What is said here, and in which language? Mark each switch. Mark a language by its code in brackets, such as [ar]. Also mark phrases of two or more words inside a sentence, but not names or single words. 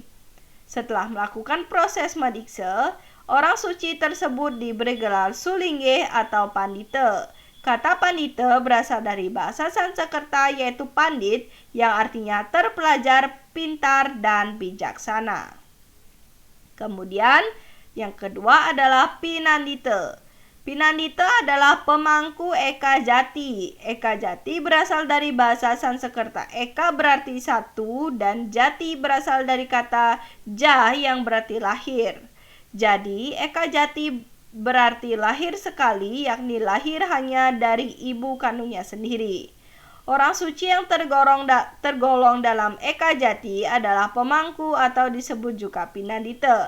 [id] Setelah melakukan proses mendiksa, orang suci tersebut diberi gelar sulingge atau pandita. Kata pandita berasal dari bahasa Sanskerta yaitu pandit yang artinya terpelajar, pintar, dan bijaksana. Kemudian yang kedua adalah pinandita. Pinandita adalah pemangku eka jati. Eka jati berasal dari bahasa Sanskerta. Eka berarti satu dan jati berasal dari kata ja yang berarti lahir. Jadi eka jati berarti lahir sekali, yakni lahir hanya dari ibu kandungnya sendiri. Orang suci yang tergolong dalam eka jati adalah pemangku atau disebut juga pinandita.